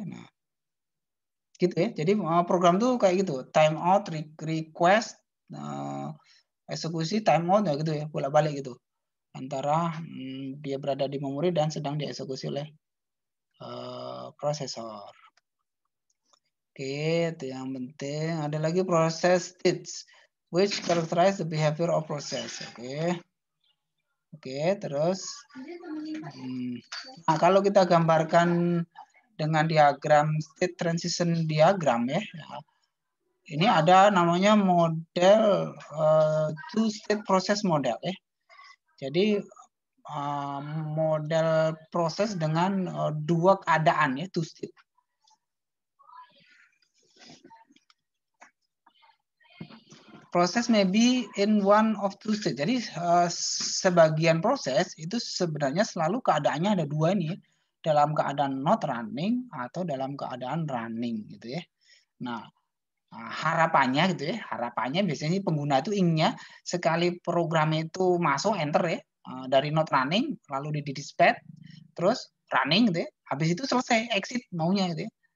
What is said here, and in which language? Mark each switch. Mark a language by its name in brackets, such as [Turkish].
[Indonesian] Nah, gitu ya. Jadi program tuh kayak gitu. Time out, request, eksekusi, time out ya gitu ya. Bolak-balik gitu. Antara dia berada di memori dan sedang dieksekusi oleh prosesor. Oke, itu yang penting. Ada lagi proses [English] states which characterize the behavior of process. [Indonesian] Oke, terus nah, kalau kita gambarkan dengan diagram state transition diagram ya. Ini ada namanya model [English] two state process model [Indonesian] ya. Jadi model proses dengan dua keadaan ya, two state. [English] Proses may be in one of two state. [Indonesian] Jadi sebagian proses itu sebenarnya selalu keadaannya ada dua ini, dalam keadaan not running atau dalam keadaan running gitu ya. Nah, harapannya gitu ya, harapannya biasanya pengguna itu inginnya sekali program itu masuk enter ya dari not running lalu di dispatch terus running gitu ya, habis itu selesai exit maunya gitu ya.